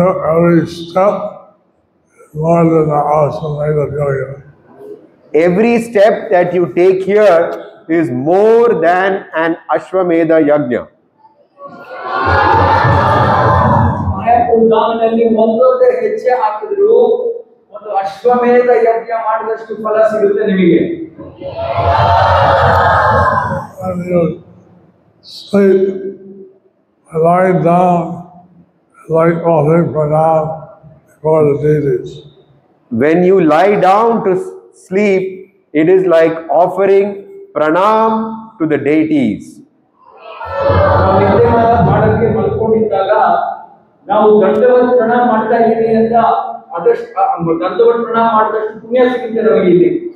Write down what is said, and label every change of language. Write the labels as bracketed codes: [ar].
[en] Every step is more than the Ashwamedha Yajna. Every step that you take here is more than an Ashwamedha Yajna. [kn] Mayapur ಧಾಮದಲ್ಲಿ ಒಂದೊಂದೇ ಹೆಜ್ಜೆ ಹಾಕಿದ್ರು ಒಂದು ಅಶ್ವಮೇಧ ಯಜ್ಞ ಮಾಡಿದಷ್ಟು ಫಲ ಸಿಗುತ್ತೆ ನಿಮಗೆ. [en] When you sleep, lying down, like offering pranam before the deities. When you lie down to sleep, it is like offering pranam to the deities. [kn] ನಾವು ನಿದ್ದೆ ಮಾಡಕ್ಕೆ ಮಲ್ಕೊಂಡಿದ್ದಾಗ ನಾವು ದಂಡವತ್ ಪ್ರಣಾಮ ಮಾಡ್ತಾ ಇದ್ದೀವಿ ಅಂತ ಅದಷ್ಟು ದಂಡವತ್ ಪ್ರಣಾಮ ಮಾಡಿದಷ್ಟು ಪುಣ್ಯ ಸಿಗುತ್ತೆ ನಮಗೆ ಇಲ್ಲಿ.